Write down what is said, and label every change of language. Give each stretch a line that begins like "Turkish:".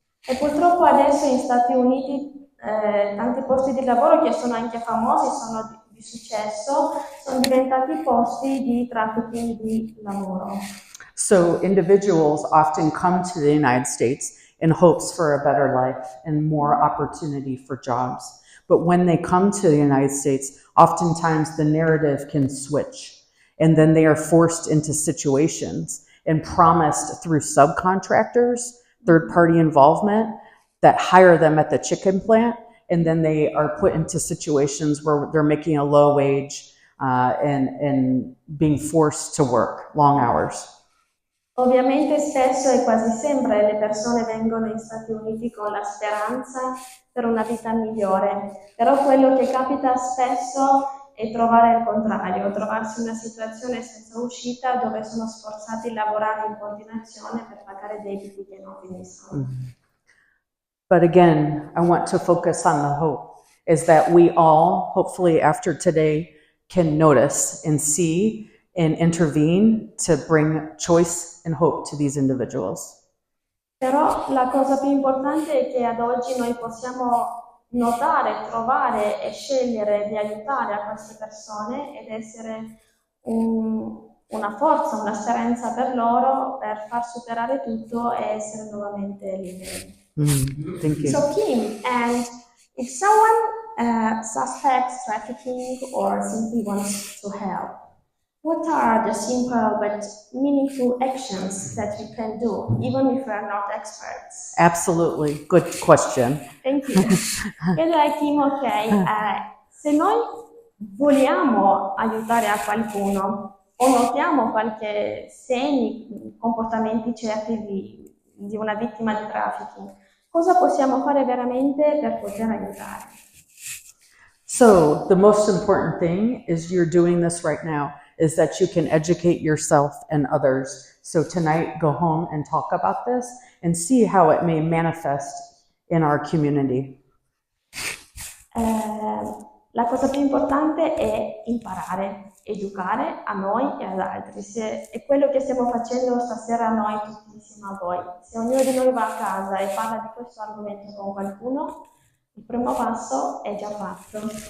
Italian: E purtroppo adesso negli Stati Uniti tanti posti di lavoro che sono anche famosi, sono di successo, sono diventati posti di trafficking di lavoro.
English: So individuals often come to the United States in hopes for a better life and more opportunity for jobs. But when they come to the United States, oftentimes the narrative can switch, and then they are forced into situations and promised through subcontractors, third-party involvement, that hire them at the chicken plant, and then they are put into situations where they're making a low wage and being forced to work long hours.
Italian: Ovviamente spesso e quasi sempre le persone vengono negli Stati Uniti con la speranza per una vita migliore, però quello che capita spesso è trovare il contrario, trovarsi in una situazione senza uscita dove sono sforzati a lavorare in continuazione per pagare debiti che non finiscono.
English: But again, I want to focus on the hope, is that we all, hopefully after today, can notice and see and intervene to bring choice and hope to these individuals.
Italian: Però la cosa più importante è che ad oggi noi possiamo notare, trovare e scegliere di aiutare a queste persone ed essere una forza, una speranza per loro, per far superare tutto e essere nuovamente liberi.
English: Thank you. So Kim, and if someone suspects trafficking or simply wants to help, what are the simple but meaningful actions that we can do, even if we are not experts? Absolutely. Good question. Thank you.
Italian: Allora, Kim, ok, se noi vogliamo aiutare a qualcuno o notiamo qualche segni, comportamenti certi di una vittima di trafficking, cosa possiamo fare veramente per poter aiutare?
English: So the most important thing is you're doing this right now, is that you can educate yourself and others. So tonight, go home and talk about this and see how it may manifest in our community.
Italian: La cosa più importante è imparare, educare a noi e ad altri. È quello che stiamo facendo stasera noi tutti insieme a voi. Se ognuno di noi va a casa e parla di questo argomento con qualcuno, il primo passo è già fatto.